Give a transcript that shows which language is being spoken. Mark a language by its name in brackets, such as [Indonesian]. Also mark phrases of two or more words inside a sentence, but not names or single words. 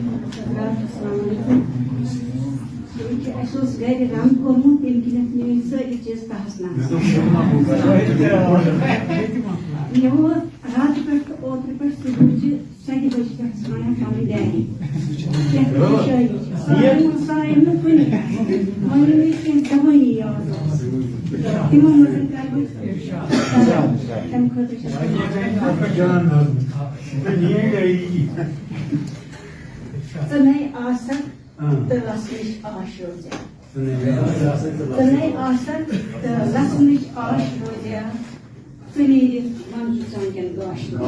[Kashmiri] گھر رنگ کورمت تمہ کن [Urdu] میری ساری چیز تہس نہس [Kashmiri] مے رات پہ اوتر پہ صبح 7 بجے پہ ژھانڈان پنٕنۍ ڈیری سایم نہٕ کُنہِ وۄنۍ مےٚ کینٛہہ دَوٲنی یاد تِمو منٛز کَرٕ بہٕ تَمہِ خٲطرٕ چھَس ژٕنَے آسکھ تہٕ لَسنٕچ آش روزیا ژٕنَے آسکھ تہٕ لَسنٕچ آش روزیا ژٕ نیٖرِتھ وَن ژٕ ژوٗنٛٹھٮ۪ن گاش